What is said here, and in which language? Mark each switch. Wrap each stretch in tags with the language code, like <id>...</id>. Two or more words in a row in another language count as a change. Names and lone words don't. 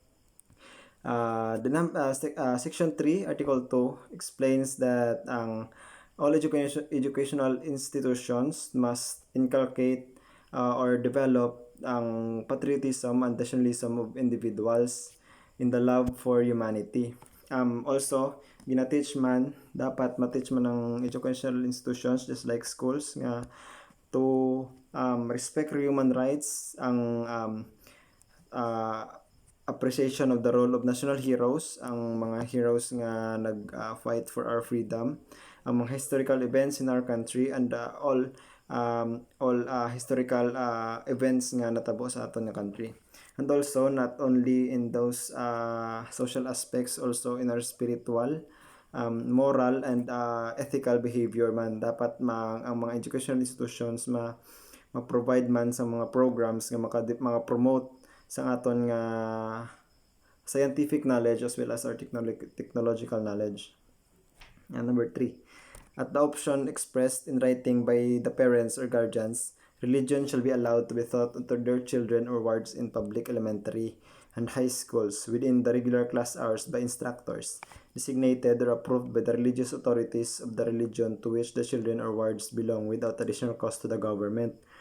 <en>Section 3, Article 2 explains that all educational institutions must inculcate or develop ang patriotism and nationalism of individuals in the love for humanity. Also,</en> <hil>gina-teach man, dapat ma-teach man ng</hil> <en>educational institutions just like schools nga to respect human rights, ang appreciation of the role of national heroes,</en> <hil>ang mga</hil> <en>heroes</en> <hil>nga nag-fight</hil> <en>for our freedom,</en> <hil>ang mga</hil> <en>historical events in our country, and all historical events</en> <hil>nga natabo sa aton nga</hil> <en>country. And also, not only in those social aspects, also in our spiritual, moral, and ethical behavior man.</en> <hil>Dapat ang mga</hil> <en>educational institutions</en> <hil>ma-provide man sa mga programs nga mga promote sa aton nga</hil> <en>scientific knowledge as well as our technological knowledge. And number 3, at the option expressed in writing by the parents or guardians, religion shall be allowed to be taught to their children or wards in public elementary and high schools within the regular class hours by instructors designated or approved by the religious authorities of the religion to which the children or wards belong without additional cost to the government.</en>